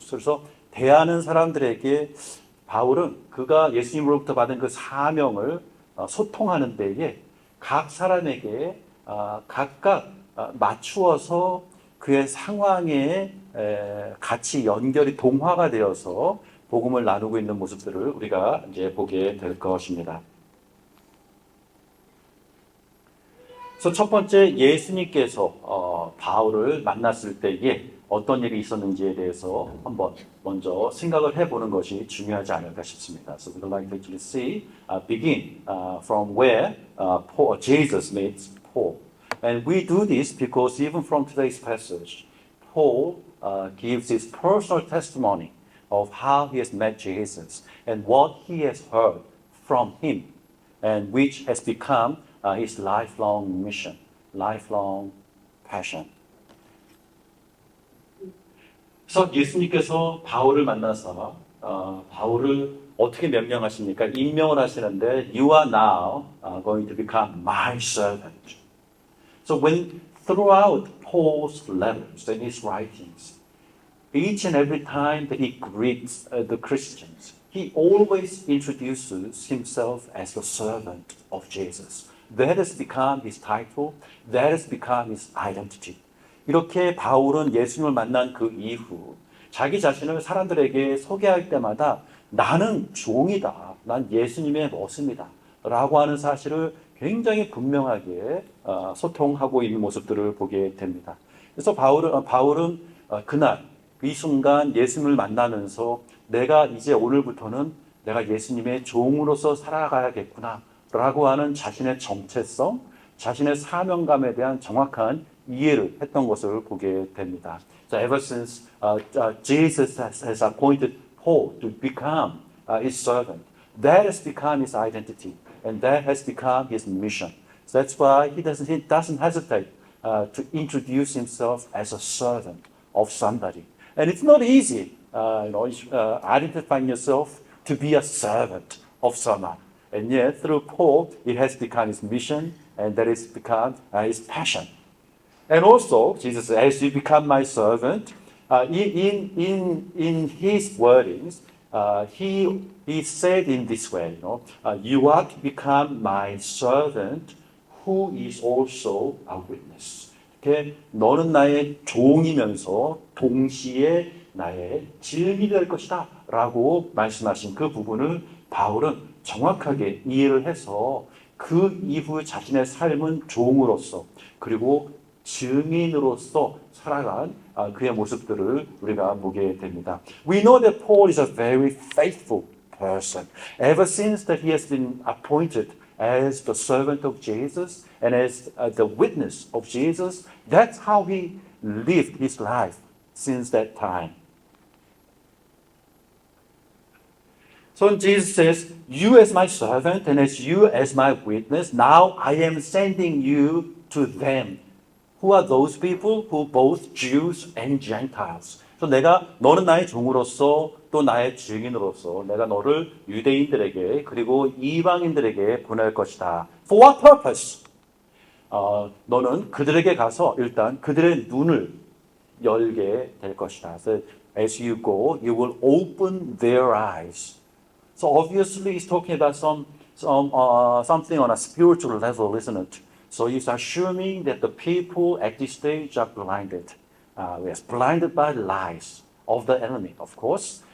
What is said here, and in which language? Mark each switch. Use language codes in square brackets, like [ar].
[ko] 그래서 대하는 사람들에게 바울은 그가 예수님으로부터 받은 그 사명을 소통하는 데에 각 사람에게 각각 맞추어서 그의 상황에 같이 연결이 동화가 되어서 복음을 나누고 있는 모습들을 우리가 이제 보게 될 것입니다. 그래서 첫 번째 예수님께서 바울을 만났을 때에 어떤 일이 있었는지에 대해서 한번 먼저 생각을 해보는 것이 중요하지 않을까 싶습니다. [en] So we'd like to actually see, begin from where Jesus meets Paul. And we do this because even from today's passage, Paul gives his personal testimony of how he has met Jesus and what he has heard from him, and which has become his lifelong mission, lifelong passion. [ko] 그래서 예수님께서 바울을 만나서 바울을 어떻게 명령하십니까? 임명을 하시는데 [en] You are now going to become my servant. So when throughout Paul's letters and his writings, each and every time that he greets the Christians, he always introduces himself as a servant of Jesus. That has become his title. That has become his identity. [ko] 이렇게 바울은 예수님을 만난 그 이후 자기 자신을 사람들에게 소개할 때마다 나는 종이다. 난 예수님의 모습이다. 라고 하는 사실을 굉장히 분명하게 소통하고 있는 모습들을 보게 됩니다. 그래서 바울은 그날 이 순간 예수님을 만나면서 내가 이제 오늘부터는 내가 예수님의 종으로서 살아가야겠구나 라고 하는 자신의 정체성, 자신의 사명감에 대한 정확한 이해를 했던 것을 보게 됩니다. [en] So ever since Jesus has appointed Paul to become his servant, that has become his identity, and that has become his mission. So that's why he doesn't hesitate to introduce himself as a servant of somebody. And it's not easy, identifying yourself to be a servant of someone. And yet, through Paul, it has become his mission, and that has become his passion. And also, Jesus says, as you become my servant, in his wordings, he said in this way, you are to become my servant who is also a witness. [ko] 이렇게 너는 나의 종이면서 동시에 나의 증인이 될 것이다 라고 말씀하신 그 부분을 바울은 정확하게 이해를 해서 그 이후 자신의 삶은 종으로서 그리고 증인으로서 살아간 그의 모습들을 우리가 보게 됩니다. [en] We know that Paul is a very faithful person. Ever since that he has been appointed as the servant of Jesus and as the witness of Jesus, that's how he lived his life since that time. So Jesus says, you as my servant and as you as my witness, now I am sending you to them. Who are those people? Who both Jews and Gentiles. [ko] 그래서 너는 나의 종으로서 또 나의 증인으로서 내가 너를 유대인들에게 그리고 이방인들에게 보낼 것이다. [en] For what purpose? [ko] 너는 그들에게 가서 일단 그들의 눈을 열게 될 것이다. [en] So as you go, you will open their eyes. So obviously, he's talking about something on a spiritual level, isn't it? So he's assuming that the people at this stage are blinded. Yes, blinded by lies of the enemy, of course.